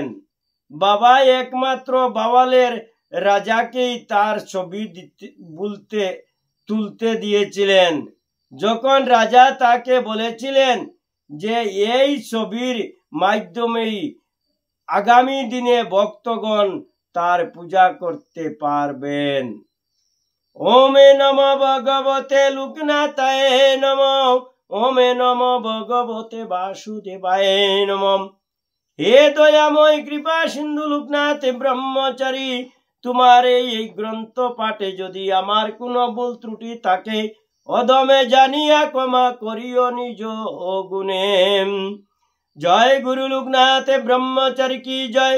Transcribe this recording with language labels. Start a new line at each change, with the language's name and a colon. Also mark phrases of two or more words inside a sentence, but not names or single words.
Bangla: বাবা একমাত্র বাওয়ালের রাজাকেই তার ছবি তুলতে দিয়েছিলেন। যখন রাজা তাকে বলেছিলেন যে এই ছবির মাধ্যমেই আগামী দিনে ভক্তগণ তার পূজা করতে পারবেন।
Sanskrit: ওমে নমঃ ভগবতে লোকনাথায় নমঃ। ওমে নমঃ ভগবতে বাসুদেবায় নমঃ।
Bangla: হে দয়াময় কৃপা সিন্ধু লোকনাথ ব্রহ্মচারী, তোমার এই গ্রন্থ পাঠে যদি আমার কোনো ভুল ত্রুটি থাকে, অদমে জানিয়া ক্ষমা করিও নিজ গুণে। জয় গুরু লোকনাথ ব্রহ্মচারী কি জয়।